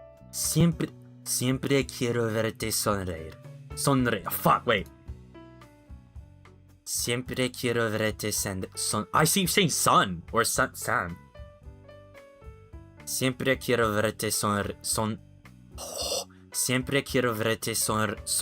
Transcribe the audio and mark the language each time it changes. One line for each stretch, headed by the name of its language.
Spanish: Siempre quiero verte sonreír. Sonreír.
English: Fuck, wait.
Spanish: Siempre quiero verte son.
English: I see you saying sun or sun.
Spanish: Siempre quiero verte son. Oh, siempre quiero verte son.